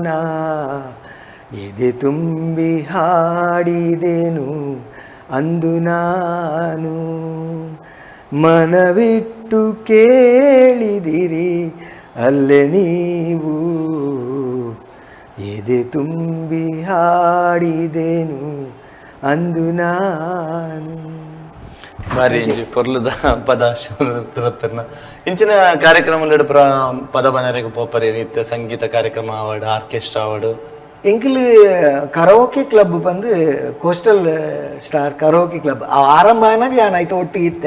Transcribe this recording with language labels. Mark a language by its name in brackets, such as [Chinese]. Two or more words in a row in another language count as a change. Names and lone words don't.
[Kannada] ಎದೆ ತುಂಬಿ ಹಾಡಿದೆನು ಅಂದು ನಾನು, ಮನವಿಟ್ಟು ಕೇಳಿದಿರಿ ಅಲ್ಲೇ ನೀವು, ಎದೆ ತುಂಬಿ ಹಾಡಿದೆನು ಅಂದು ನಾನು. [Tulu] ಬಾರಿ ಪೊರ್ಲುದ ಪದ ಶಿವರತ್ನ ಇಂಚಿನ ಕಾರ್ಯಕ್ರಮ ಪದ ಬನರೆಗೆ ಪೋಪರಿ ರೀತಿಯ ಸಂಗೀತ ಕಾರ್ಯಕ್ರಮ ಆವಡು ಆರ್ಕೆಸ್ಟ್ರಾ ಆವಡು ಎಂಕಲ್ [English] karaoke club [Tulu] ಬಂದು ಕೋಸ್ಟಲ್ ಸ್ಟಾರ್ ಕರೋಕೆ ಕ್ಲಬ್ ಆರಂಭ ಆನಾಗ ಯಾನ್ ಆಯ್ತು ಒಟ್ಟಿಗೆ ಇತ್ತೆ